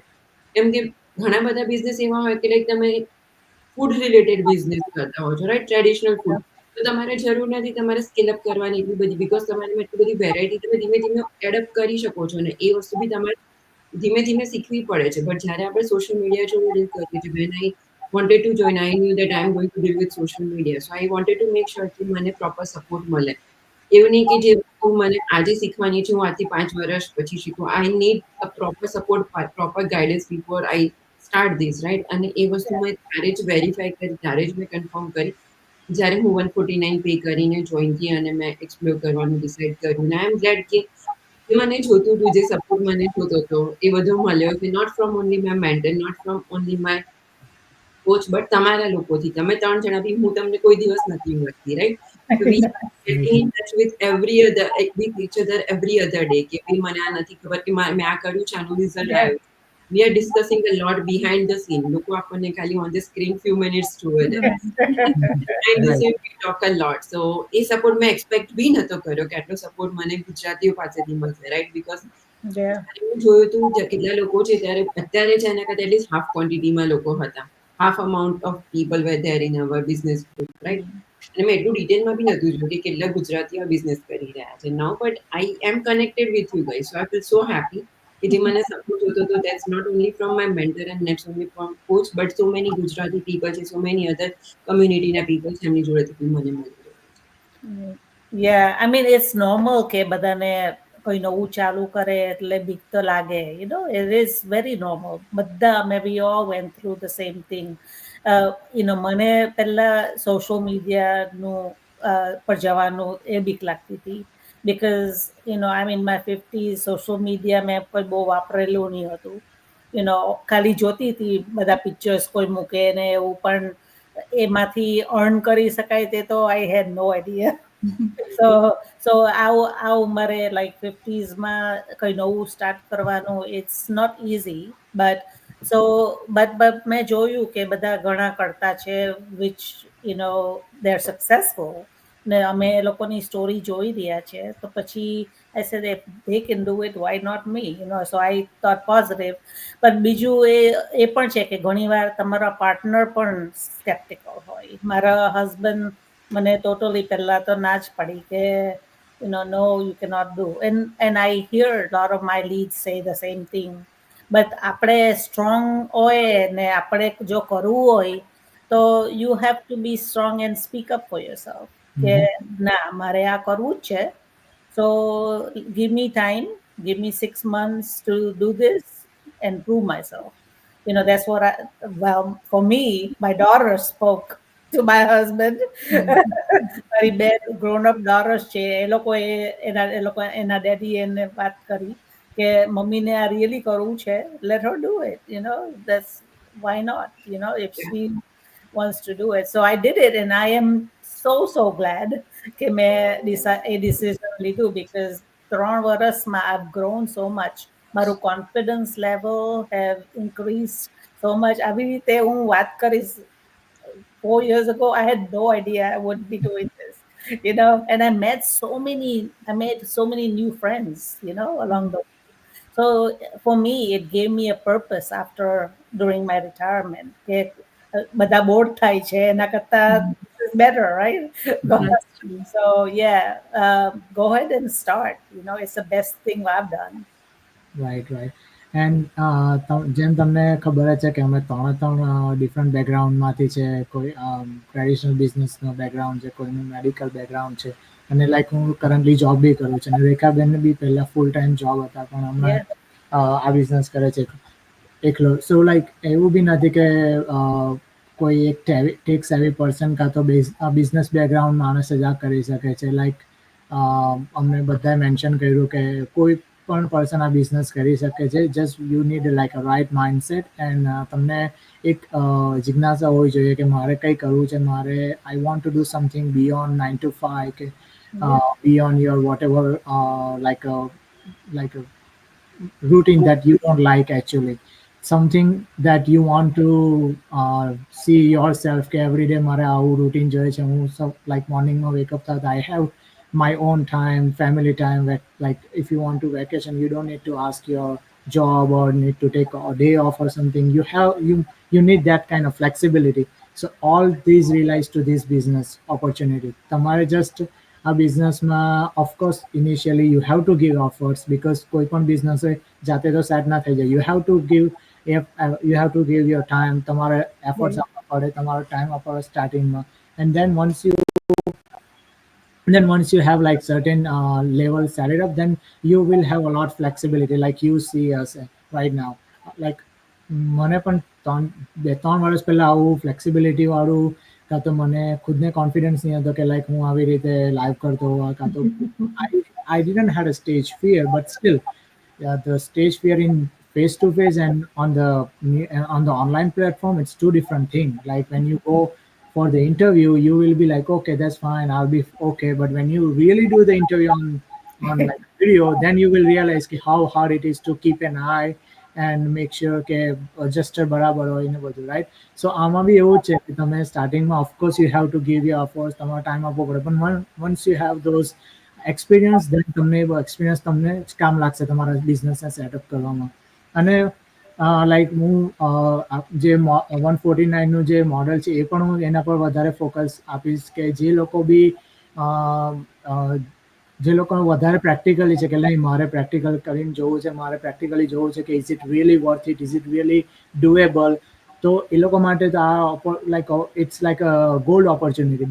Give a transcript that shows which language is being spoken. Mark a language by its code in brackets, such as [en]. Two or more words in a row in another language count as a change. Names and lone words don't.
[gu] કેમ કે ઘણા બધા બિઝનેસ એવા હોય કે લાઈક તમે [en] food related business [gu] કરતા હો છો, રાઈટ? [en] traditional food. [gu] તો તમારે જરૂર નથી તમારે [en] scale up [gu] કરવાની એટલી બધી બીકોઝ તમારામાં એટલી બધી વેરાયટી તમે ધીમે ધીમે એડપ્ટ કરી શકો છો અને એ વસ્તુ બી તમારે ધીમે ધીમે શીખવી પડે છે. બટ જ્યારે આપણે [en] social media [gu] જોડે ડીલ કરીએ છીએ, [en] when I wanted to join. I knew that I'm going to deal with social media. So I wanted to make sure [gu] કે મને [en] proper support મળે. [gu] એવું નહીં કે જે વસ્તુ મને આજે શીખવાની છે, હું આજથી 5 વર્ષ પછી શીખું. [en] I need a proper support, proper guidance before I start this, right? [gu] અને એ વસ્તુ મેં ત્યારે જ વેરીફાઈ કરી, ત્યારે જ મેં કન્ફર્મ કરી, જ્યારે હું 149 પે કરીને જોઈન થઈ અને મેં એક્સપ્લોર કરવાનું ડિસાઈડ કર્યું. અને [en] I am glad [gu] કે જે મને જોતું હતું, જે સપોર્ટ મને જોતો હતો, એ બધો મળ્યો છે. [en] not from only my mentor, not from only my coach, but [gu] તમારા લોકોથી. તમે 3 જણાથી હું તમને કોઈ દિવસ નથી મળતી, રાઈટ? [en] So we are getting in touch with with each other every other day [gu] કે ભાઈ મને આ નથી ખબર કે મેં આ કર્યું છે, આનું રિઝલ્ટ આવ્યું. [en] We are discussing a lot behind the scene. [gu] લોકો આપણને ખાલી [en] on the screen few minutes [gu] જોવે છે. [en] Behind the scene we talk a lot. [gu] So એ સપોર્ટ મેં એક્સપેક્ટ બી નતો કર્યો કે આટલો સપોર્ટ મને ગુજરાતીઓ પાસેથી મળશે, રાઈટ? બીકોઝ હું જોયું હતું કેટલા લોકો છે ત્યારે, અત્યારે છે એના કરતા [en] at least half quantity [gu] લોકો હતા. [en] half amount of people were there in our business group, right? [gu] અને મેં એટલું ડિટેલમાં બી નતું જોયું કે કેટલા ગુજરાતીઓ બિઝનેસ કરી રહ્યા છે. [en] now but I am connected with you guys. so I feel so happy [gu] કે જે મને સપોર્ટ જોતો હતો, [en] that's not only from my mentor and not only from coach, but so many Gujarati people છે, so many other community people [gu] છે, એમની જોડેથી બી મને મળી રહ્યું છે. [en] Yeah, I mean, it's normal [gu] કે બધાને કોઈ નવું ચાલુ કરે એટલે બીક તો લાગે. [en] It is very normal. બધા, maybe we all went through the same thing. [gu] મને પહેલા [en] social media [gu] પર જવાનું એ બીક લાગતી હતી. [en] Because, I'm in my 50s, social media [gu] મેં કોઈ બહુ વાપરેલું નહીં હતું. ખાલી જોતી હતી બધા પિક્ચર્સ કોઈ મૂકે ને એવું, પણ એમાંથી અર્ન કરી શકાય તે તો [en] I had no idea. [gu] So આ ઉંમરે like 50s માં કઈ નવું સ્ટાર્ટ કરવાનું, [en] it's not easy, but [gu] મેં જોયું કે બધા ઘણા કરતા છે, [en] which they're successful. [gu] ને અમે એ લોકોની સ્ટોરી જોઈ રહ્યા છે, તો પછી [en] I said if they can do it, why not me? So I thought positive. [gu] પણ બીજું એ પણ છે કે ઘણીવાર તમારા પાર્ટનર પણ સ્કેપ્ટિકલ હોય. મારા હસબન્ડ મને ટોટલી પહેલા તો ના જ પડી કે [en] no, you cannot do. And I hear a lot of my leads say the same thing. But [gu] આપણે સ્ટ્રોંગ હોય ને આપણે જો કરવું હોય તો [en] you have to be strong and speak up for yourself. [gu] કે ના, મારે આ કરવું જ છે. [en] So give me time, give me 6 months to do this and prove myself. That's what for me, my daughter spoke to my husband. [gu] મારી બે [en] grown up daughters [gu] છે, એ લોકો એના ડેડી એને વાત કરી કે મમ્મીને આ રિયલી કરવું છે, [en] let her do it. That's why not, if she wants to do it. So I did it, and I am so glad [gu] કે મેં એ decision લીધું, [en] because 3 વર્ષમાં I've grown so much. મારું confidence level have increased so much. [gu] આવી રીતે હું વાત કરીશ, [en] 4 years ago I had no idea I would be doing this, and I made so many new friends, along the way. So for me, it gave me a purpose during my retirement. [gu] બધા બોર્ડ થાય છે એના કરતા [en] is better, right? So yeah, go ahead and start. It's the best thing I've done. રાઈટ. [gu] એન્ડ જેમ તમને ખબર જ છે કે અમે ત્રણ [en] different background [gu] છે. કોઈ [en] traditional business background [gu] છે, કોઈનું [en] medical background [gu] છે, અને લાઈક હું [en] currently job [gu] બી કરું છું. અને રેખાબેનને બી પહેલાં [en] full time job [gu] હતા, પણ હમણાં આ બિઝનેસ કરે છે એકલો. [en] so like [gu] એવું બી નથી કે કોઈ એક [en] tech savvy person [gu] કાં તો [en] business background [gu] માણસ જ આ કરી શકે છે. લાઈક અમને બધાએ મેન્શન કર્યું કે કોઈ પણ પર્સન આ બિઝનેસ કરી શકે છે. [en] just you need like a right mindset, and [gu] તમને એક જિજ્ઞાસા હોવી જોઈએ કે મારે કંઈ કરવું છે. [en] મારે I want to do something beyond 9 to 5 કે beyond your whatever like a routine that you don't like actually. Something that you want to see yourself [gu] કે everyday મારે આવું રૂટીન જોઈએ છે. [en] હું like morning wakeup થતા I have my own time, family time. Like if you want to vacation, you don't need to ask your job or need to take a day off or something. You need that kind of flexibility. So all these relies to this business opportunity. [gu] તમારે just આ બિઝનેસમાં [en] of course initially you have to give offers, [gu] બિકોઝ કોઈ પણ બિઝનેસ હોય જાતે તો સેટ ના થઈ જાય. [en] you have to give your time, [gu] તમારે એફર્ટ્સ આપવા પડે, તમારો ટાઈમ આપવો સ્ટાર્ટિંગમાં. [en] એન્ડ then once you have like certain level set it up, then you will have a lot flexibility like you see us right now. Like [gu] મને પણ 2-3 વર્ષ પહેલા આવું ફ્લેક્સિબિલિટી વાળું કાં તો [en] મને ખુદને કોન્ફિડન્સ નહીં હતો કે લાઈક હું આવી રીતે લાઈવ કરતો હોવા કાં તો I didn't had a stage fear, but still the stage fear in face to face and on the online platform, it's two different things. Like when you go for the interview, you will be like, okay, that's fine, I'll be okay. But when you really do the interview on like video, then you will realize how hard it is to keep an eye and make sure [gu] કે adjuster બરાબર હોય ને બધું, [en] રાઈટ? [gu] સો આમાં બી એવું જ છે કે તમે સ્ટાર્ટિંગમાં ઓફકોર્સ [en] you have to give your efforts, [gu] તમારો ટાઈમ આપવો પડે, પણ [en] once you have those experience, then [gu] તમને એક્સપિરિયન્સ તમને જ કામ લાગશે તમારા બિઝનેસને સેટઅપ કરવામાં. અને લાઈક હું જે 149નું જે મોડલ છે એ પણ હું એના પર વધારે ફોકસ આપીશ કે જે લોકો બી જે લોકોને વધારે પ્રેક્ટિકલી છે કે નહીં મારે પ્રેક્ટિકલ કરીને જોવું છે, મારે પ્રેક્ટિકલી જોવું છે કે [en] is it really worth it, is it really doable, [gu] તો એ લોકો માટે તો આ લાઈક [en] it's like a gold opportunity.